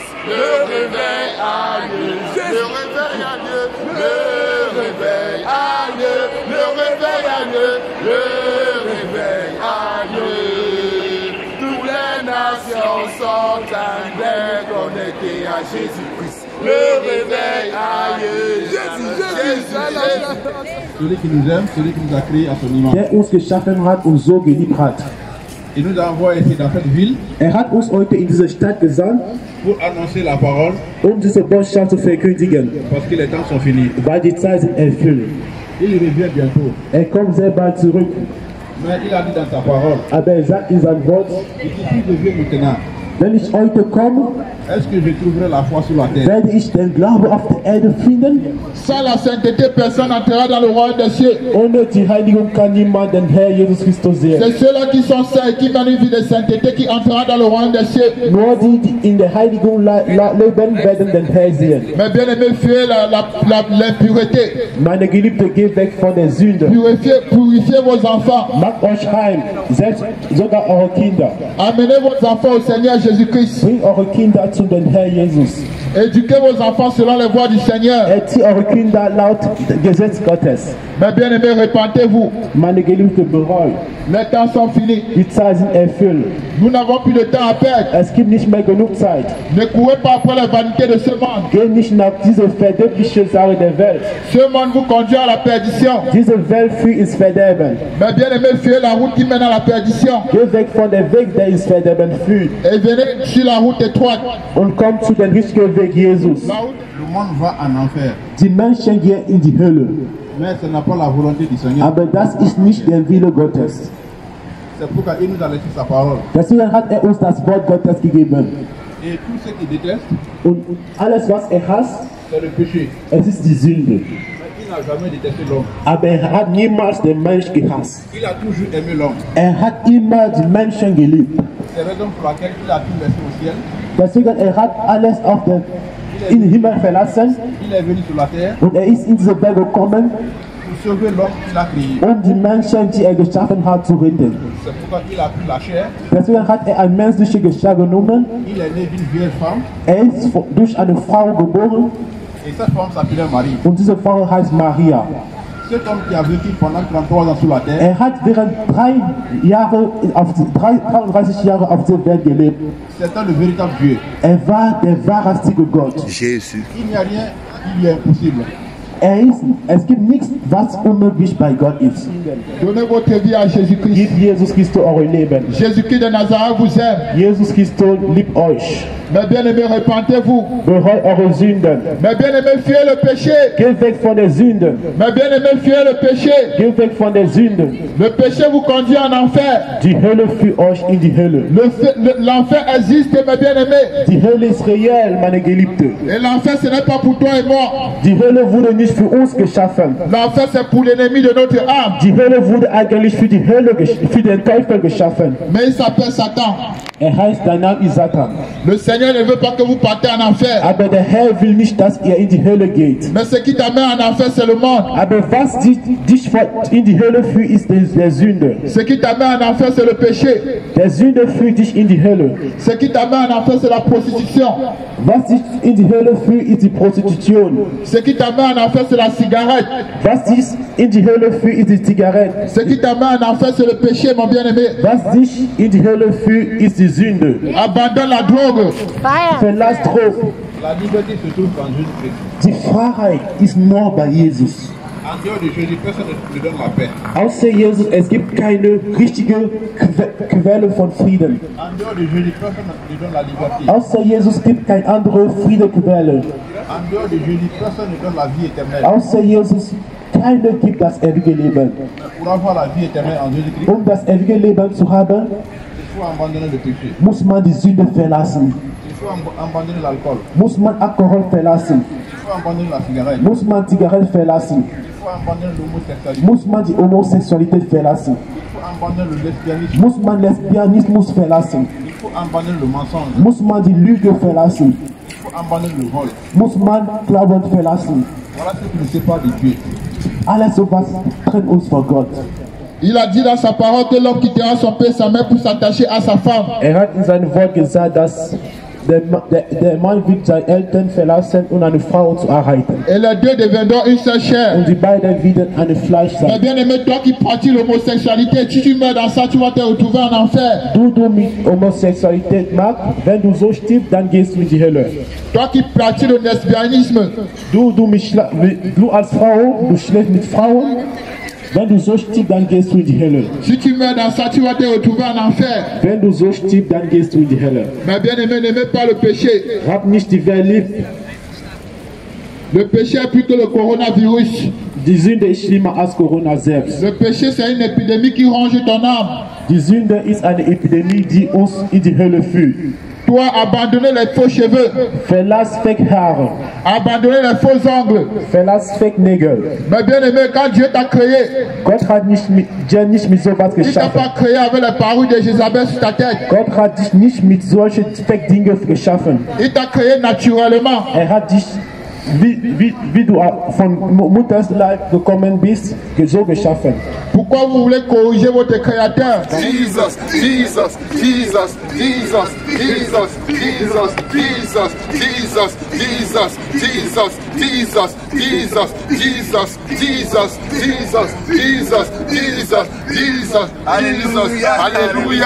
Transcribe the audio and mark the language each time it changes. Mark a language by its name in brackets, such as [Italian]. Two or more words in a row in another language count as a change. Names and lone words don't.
[French] Le réveil à Dieu, le réveil à Dieu, le réveil à Dieu, le réveil à Dieu, le réveil à Dieu. Toutes les nations sont en train connectées à Jésus-Christ. Le réveil à Dieu, Jésus. Celui qui nous aime, celui qui nous a créés à son image. [German] Der uns geschaffen hat und so geliebt hat. [French] Il nous a envoyés ici dans cette ville [German] Hat uns heute in diese Stadt gesandt, [French] pour annoncer la parole [German] diese Botschaft zu verkündigen, [French] parce que les temps sont finis. [German] weil die Zeit sind erfüllt. [French] Il revient bientôt. [German] Kommt sehr bald zurück, [French] Mais il a dit dans sa parole, [German] aber sagt in seinem Wort, [French] et si je viens maintenant, [German] wenn ich heute komme, [French] est-ce que je trouverai la foi sur la terre? [German] werde ich den Glauben auf der Erde finden. [French] Sans la sainteté, personne n'entrera dans le royaume des cieux. [German] Ohne die Heiligung kann niemand den Herr Jesus Christus sehen. [French] C'est ceux-là qui sont saints et qui mènent une vie de sainteté qui entrera dans le royaume des cieux. [German] Nur die, die in der Heiligung leben, werden den Herr sehen. [French] Mais bien aimé, fuyez l'impureté. [German] Meine Geliebte, geht weg von der Sünde. [French] Purifiez vos enfants. [German] Macht euch heim, selbst sogar eure Kinder. [French] Amenez vos enfants au Seigneur Jésus-Christ. [German] Bringt eure Kinder zu den Herr Jesus. [French] Éduquez vos enfants selon les voies du Seigneur. [German] Erzieht eure Kinder laut Gesetz Gottes. [French] Mais bien aimé, repentez-vous. [German] Meine Geliebte, bereut. [French] Les temps sont finis. [German] Die Zeit sind erfüllt. [French] Nous n'avons plus de temps à perdre. [German] Es gibt nicht mehr genug Zeit. [French] Ne courez pas après la vanité de ce monde. [German] Geht nicht nach dieser verderblichen Sache der Welt. [French] Ce monde vous conduit à la perdition. [German] Diese Welt führt ins Verderben. [French] Mais bien aimé, fuyez la route qui mène à la perdition. [German] Geht weg von der Weg, der ins Verderben führt. [French] Et venez sur la route étroite. [German] Und kommt zu dem richtigen Weg Jesus. [French] Le monde va en enfer. [German] Die Menschen gehen in die Hölle. [French] Mais ce n'est pas la volonté du Seigneur. [German] Aber das ist nicht der Wille Gottes. [French] C'est pourquoi il nous a laissé sa parole. [German] Deswegen hat uns das Wort Gottes gegeben. [French] Et tout ce qu'il déteste, [German] Und alles, was hasst, [French] c'est le péché. [German] es ist die Sünde. [French] Mais il n'a jamais détesté l'homme. [German] Aber hat niemals den Mensch gehasst. [French] Il a toujours aimé l'homme. [German] Hat immer die Menschen geliebt. [French] C'est la raison pour laquelle il a tout laissé au ciel. [German] Deswegen hat alles auf den in den Himmel verlassen [French] Il est venu sur la terre [German] und ist in diese Welt gekommen, [French] pour sauver l'homme qu'il a créé. [German] die Menschen, die geschaffen hat, zu retten. [French] C'est pourquoi il a pris la chair. [German] Deswegen hat ein menschliches Geschlecht genommen. [French] Il est né d'une vieille femme. [German] Ist durch eine Frau geboren [French] Et cette femme s'appelait Marie. [German] und diese Frau heißt Maria. [French] Cet homme qui a vécu pendant 33 ans sur la terre, [German] Hat während 33 Jahre auf der Welt gelebt. [French] c'était le véritable Dieu. [German] War der wahrhaftige Gott. Jésus. [French] Il n'y a rien qui lui est impossible. [German] Es gibt nichts, was unmöglich bei Gott ist. [French] Donnez votre vie à Jésus-Christ. [German] Gebt Jesus Christus eure Leben. [French] Jésus-Christ de Nazareth vous aime. [German] Jesus Christus liebt euch. [French] Mais bien aimé, repentez-vous. [German] Bereut eure Sünden. [French] Mais bien aimé, fuyez le péché. [German] Geht weg von der Sünde. [French] Mais bien aimé, fuyez le péché. [German] Geht weg von der Sünde. [French] Le péché vous conduit en enfer. [German] Die Hölle führt euch in die Hölle. [French] L'enfer existe, mes bien aimés. [German] Die Hölle ist reell, meine Geliebte. [French] Et l'enfer, ce n'est pas pour toi et moi. [German] Die Hölle wurde nicht für uns geschaffen. [French] L'enfer, c'est pour l'ennemi de notre âme. [German] Die Hölle wurde eigentlich für die Hölle, für den Teufel geschaffen. [French] Mais il s'appelle Satan. [German] Heißt, dein Name ist Satan. [French] Le Seigneur Seigneur ne veut pas que vous partez en enfer. [German] Aber der Herr will nicht, dass ihr in die Hölle geht. [French] Mais ce qui t'amène en enfer, c'est le monde. [German] Aber was dich in die Hölle führt, ist der Sünde. [French] Ce qui t'amène en enfer, c'est le péché. [German] Der Sünde führt dich in die Hölle. [French] Ce qui t'amène en enfer, c'est la prostitution. [German] Was dich in die Hölle führt, ist die Prostitution. [French] Ce qui t'amène en enfer, c'est la cigarette. [German] Was dich in die Hölle führt, ist die Zigarette. [French] Ce qui t'amène en enfer, c'est le péché, mon bien-aimé. [German] Was dich in die Hölle führt, ist die Sünde. [French] Abandonne la drogue. [German] Verlass Drogen. [French] La liberté se trouve en Jésus-Christ. [German] Die Freiheit ist nur bei Jesus. [French] En dehors de Jésus, personne ne donne la paix. [German] Außer Jesus, es gibt keine richtige Quelle von Frieden. [French] En dehors de Jésus, personne ne donne la liberté. [German] Außer Jesus gibt keine andere Friedequelle. [French] En dehors de Jésus, personne ne donne la vie éternelle. [German] Außer Jesus, keiner gibt das ewige Leben. [French] Pour avoir la vie éternelle en Jésus-Christ, [German] Um das ewige Leben zu haben, [French] il faut abandonner le péché. [German] muss man die Sünde verlassen. [French] Il faut abandonner l'alcool. [German] Muss man Alkohol verlassen. [French] Il faut abandonner la cigarette. [German] Muss man Zigarette verlassen. [French] Il faut abandonner l'homosexualité. [German] Muss man die Homosexualität verlassen. [French] Il faut abandonner le lesbianisme. [German] Muss man Lesbianismus verlassen. [French] Il faut abandonner le mensonge. [German] Muss man die Lüge verlassen. [French] Il faut abandonner le vol. [German] Muss man Glauben verlassen. [French] Voilà ce qui nous sépare de Dieu. [German] Alles sowas trennt uns von Gott. [French] Il a dit dans sa parole que l'homme quittera son père et sa mère pour s'attacher à sa femme. [German] Hat in seinem Wort gesagt, dass der Mann wird seine Eltern verlassen, um eine Frau zu erhalten. [French] Et les deux deviendront une seule chair. [German] Und die beiden werden ein Fleisch [French] Mais [German] sein. [French] bien aimé, toi qui pratiques l'homosexualité, si tu meurs dans ça, tu vas te retrouver en enfer. [German] Du mit Homosexualität magst, wenn du so stirbst, dann gehst du in die Hölle. [French] Toi qui pratiques le lesbianisme, [German] Du als Frau, du schläfst mit Frauen, wenn du so stirbst, dann gehst du in die Hölle. [French] si tu meurs dans ça, tu vas te retrouver en enfer. [German] Wenn du so stirbst, dann gehst du in die Hölle. [French] Mais bien aimé, n'aimez pas le péché. [German] Hab nicht die Welt lieb. [French] Le péché est plus que le coronavirus. [German] Die Sünde ist schlimmer als Corona selbst. [French] Le péché, c'est une épidémie qui ronge ton âme. [German] Die Sünde ist eine Epidemie, die uns in die Hölle führt. [French] Toi, abandonner les faux cheveux, [German] Verlass Fake Haare. [French] abandonner les faux ongles. [German] Verlass Fake Nägel. [French] Mais bien aimé, quand Dieu t'a créé, [German] Gott hat dir nicht mit sowas [French] il t'a pas [German] geschaffen. [French] créé avec les parures de Jézabel sur ta tête. [German] Gott hat dich nicht mit solchen Fake-Dingen geschaffen. [French] Il t'a créé naturellement. [German] Hat dich, wie du von Mutters Leib gekommen bist, so geschaffen. [French] Pourquoi vous voulez corriger votre créateur? Jesus, Jesus, Jesus, Jesus, Jesus, Jesus, Jesus, Jesus, Jesus, Jesus, Jesus, Jesus, Jesus, Jesus, Jesus, Jesus, Jesus, Jesus, Alléluia, Alléluia.